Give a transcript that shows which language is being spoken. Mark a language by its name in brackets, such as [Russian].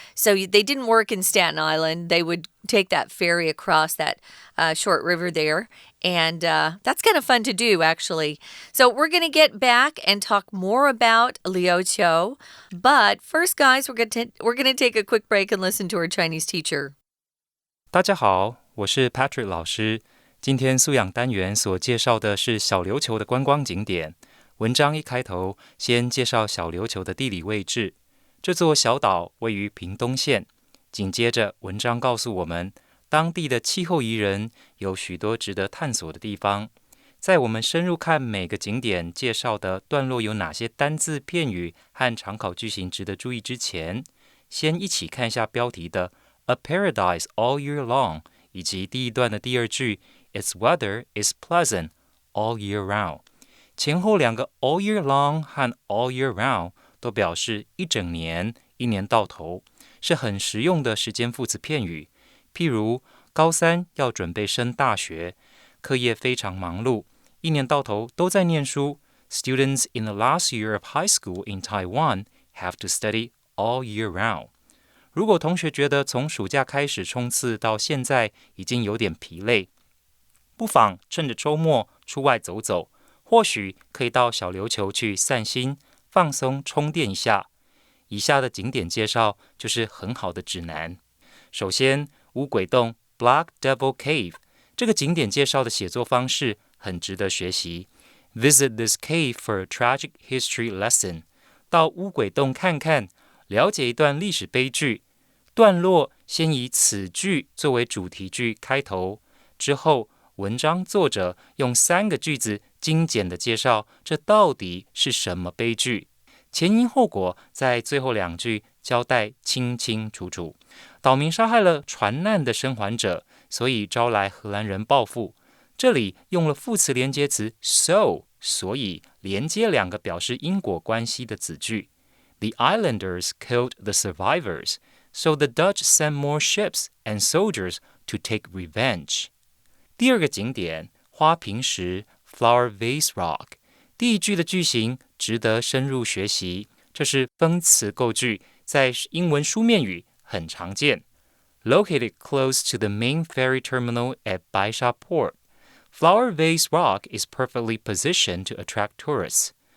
[English] So they didn't work in Staten Island. They would take that ferry across that short river there. And that's kind of fun to do, actually. So we're going to get back and talk more about Liuqiu. But first, guys, we're going to take a quick break and listen to our Chinese teacher. [Chinese] 大家好，我是 Patrick 老师。今天素养单元所介绍的是小琉球的观光景点。文章一开头，先介绍小琉球的地理位置。这座小岛位于屏东县。紧接着，文章告诉我们，当地的气候宜人，有许多值得探索的地方。在我们深入看每个景点介绍的段落有哪些单字、片语和常考句型值得注意之前，先一起看一下标题的 [English] A Paradise All Year Long， [Chinese] 以及第一段的第二句 [English] Its weather is pleasant all year round。 [Chinese] 前后两个 [English] all year long [Chinese] 和 [English] all year round [Chinese] 都表示一整年、一年到头，是很实用的时间副词片语。譬如高三要准备升大学，课业非常忙碌，一年到头都在念书。 [English] Students in the last year of high school in Taiwan have to study all year round。 [Chinese] 如果同学觉得从暑假开始冲刺到现在已经有点疲累，不妨趁着周末出外走走。或许可以到小琉球去散心、放松、充电一下。以下的景点介绍就是很好的指南。首先，乌鬼洞 Black Devil Cave 这个景点介绍的写作方式很值得学习。 [English] Visit this cave for a tragic history lesson。 [Chinese] 到乌鬼洞看看，了解一段历史悲剧。段落先以此句作为主题句开头，之后文章作者用3个句子精简的介绍这到底是什么悲剧，前因后果在最后2句交代清清楚楚。岛民杀害了船难的生还者，所以招来荷兰人报复。这里用了副词连接词 so， 所以连接2个表示因果关系的子句。 [English] The islanders killed the survivors, so the Dutch sent more ships and soldiers to take revenge。 [Chinese] 第二个景点花瓶石 Flower Vase Rock， 第一句的句型值得深入学习，这是分词构句，在英文书面语很常见。 [English] Located close to the main ferry terminal at Baisha Port, Flower Vase Rock is perfectly positioned to attract tourists。